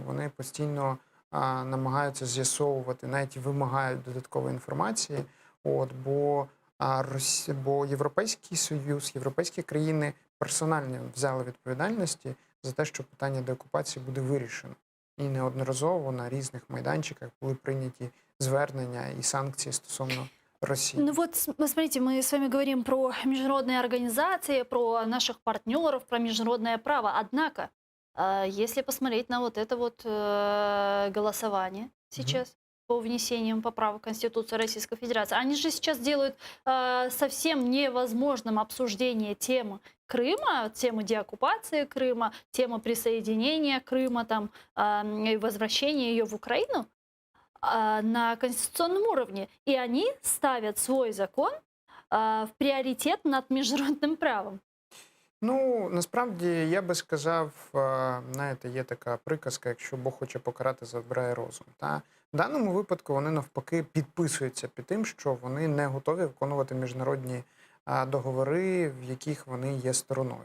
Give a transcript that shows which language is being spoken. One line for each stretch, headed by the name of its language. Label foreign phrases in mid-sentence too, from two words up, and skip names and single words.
Ukrainian: Вони постійно намагаються з'ясовувати, навіть і вимагають додаткової інформації. Бо Європейський Союз, європейські країни персонально взяли відповідальності за те, що питання деокупації буде вирішено. І неодноразово на різних майданчиках були прийняті звернення і санкції стосовно России.
Russian: Ну вот, смотрите, мы с вами говорим про международные организации, про наших партнеров, про международное право. Однако, если посмотреть на вот это вот голосование сейчас по внесениям поправок в Конституцию Российской Федерации, они же сейчас делают совсем невозможным обсуждение темы Крыма, темы деоккупации Крыма, темы присоединения Крыма там, и возвращения ее в Украину на конституционном уровне. И они ставят свой закон в
Ukrainian: пріоритет над міжнародним правом. Насправді, я би сказав, знаєте, є така приказка, якщо Бог хоче покарати, забирає розум. В даному випадку вони навпаки підписуються під тим, що вони не готові виконувати міжнародні договори, в яких вони є стороною.